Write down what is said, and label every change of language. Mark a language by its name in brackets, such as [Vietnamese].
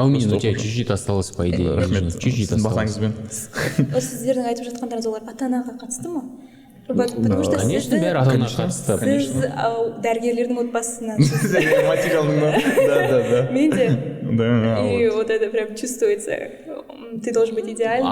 [Russian] А у меня у тебя чуть-чуть осталось, по идее. Чуть-чуть осталось. [Kazakh] Сіздердің айтып жатқандарыңыз олар ата-анаға қатысты ма? [Russian] Конечно, [Kazakh] бәрі ата-анаға қатысты. Сіз дәрігерлердің отбасынан. Материалның, да. Мен де. [Russian] И вот это прям чувствуется. Ты должен быть идеальным.